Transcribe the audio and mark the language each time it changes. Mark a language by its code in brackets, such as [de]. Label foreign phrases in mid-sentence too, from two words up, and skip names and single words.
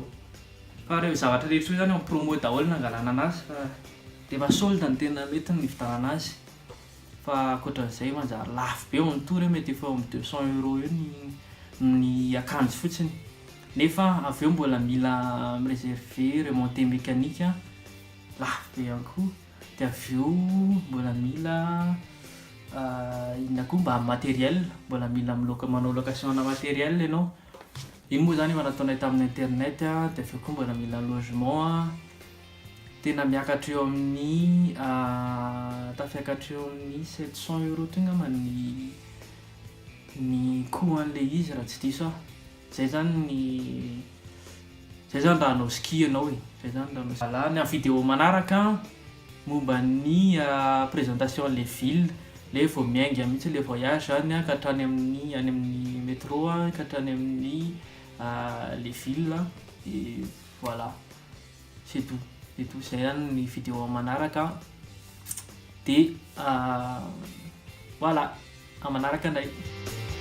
[mg] Fa ireo zavatra rehetra zany amin'ny promo daholo nangalana anazy fa rehefa solde ny tena mety ny vidanana azy. Fa ankoatran'izay manjary lafo be ao tour mety efa amin'ny 200€ eo ny akanjo fotsiny. Nefa avy eo mbola mila réserver [fr] remonté mécanique [mg] lafo be ihany koa. Dia avy eo mbola mila inona koa mba matériel, mbola mila manao location na matériel ianao. Iny moa zany efa nataonay tamin'ny internet. Dia avy eo koa mbola mila logement. Tena miakatra eo amin'ny tafiakatra eo amin'ny 700€ tonga ma ny coût an'le izy raha tsy diso zay zany raha hanao ski ianao zay zany raha hanao. Voilà, ny vidéo manaraka momba ny [fr] présentation les villes [mg] le vao miainga mihitsy le voyage zany ka hatrany amin'ny métro ka hatrany amin'ny [fr] les villes et voilà, c'est tout. [mg] Zay zany ny vidéo manaraka de voilà, amanaraka indray.